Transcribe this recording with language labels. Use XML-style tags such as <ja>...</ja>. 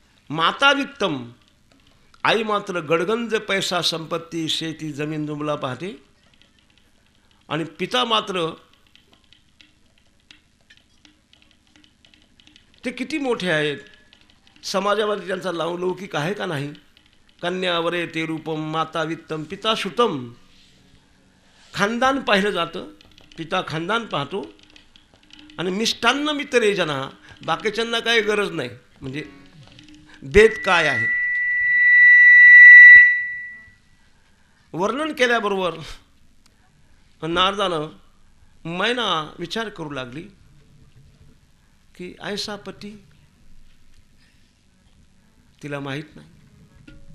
<sa>माता वित्तम,</sa> <mr>आई मात्र गडगंज पैसा संपत्ती शेती जमीन जुमला पाहते. आणि पिता मात्र ते किती मोठे आहेत, समाजामध्ये त्यांचा लौकिक आहे का नाही?</mr> <sa>कन्या वरे ते रूपम माता वित्तम पिता श्रुतम.</sa> <mr>खानदान पाहिलं जातं, पिता खानदान पाहतो. आणि</mr> <sa>मिष्टान्न मित्रे जना,</sa> <mr>बाकीच्यांना काही गरज नाही. म्हणजे भेद काय आहे वर्णन केल्याबरोबर नारदानं मैना विचार करू लागली की ऐसा पती तिला माहीत नाही.</mr>